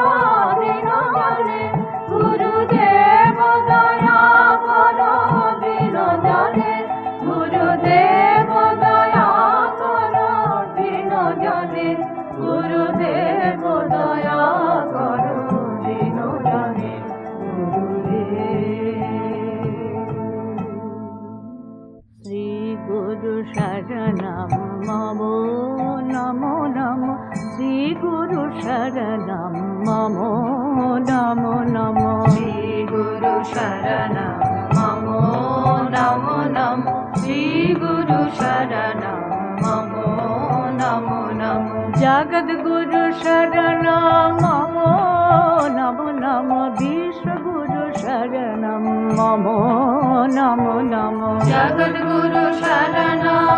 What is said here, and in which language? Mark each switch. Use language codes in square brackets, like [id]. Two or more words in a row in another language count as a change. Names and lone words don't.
[bn] দিন জনে গুরুদেব দয়া কর দিন জনে গুরুদেব দয়া কর দিন জনে গুরুদেব দয়া কর দিন জনে [sa] শ্রী গুরু শরণম মম নমো নমো শ্রী গুরু শরণম মম নমো নমো শ্রী গুরু শরণম মম নমো নমো শ্রী গুরু শরণম মম নমো নমো জগদ গুরু শরণম মম নমো নমো বিশ্ব গুরু শরণম মম নমো নমো জগদ গুরু শরণম